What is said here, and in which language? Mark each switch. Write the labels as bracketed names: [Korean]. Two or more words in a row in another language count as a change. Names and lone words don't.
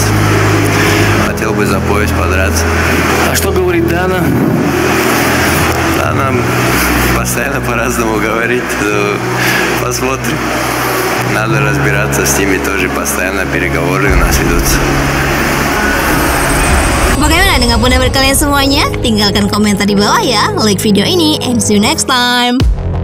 [Russian] Хотел бы за пояс подраться. А что говорит Дана? Дана постоянно по-разному говорит. Посмотрим. Надо разбираться с ними тоже. Постоянно переговоры у нас ведутся. [Indonesian] Bagaimana dengan pendapat kalian semuanya? Tinggalkan komentar di bawah ya. Like video ini [English] and see you next time.